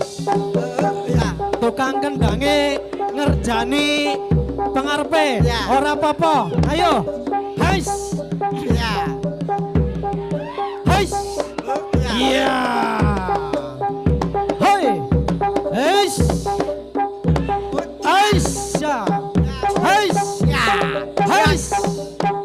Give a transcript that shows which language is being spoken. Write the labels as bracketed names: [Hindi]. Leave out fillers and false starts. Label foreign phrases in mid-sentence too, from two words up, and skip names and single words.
[Javanese] Tukang kendange ngerjani pengarepe, ora apa-apa. Ayo, hais. Hais. Iya. Hoi. Hais. Hais. Hais. Hais. Hais.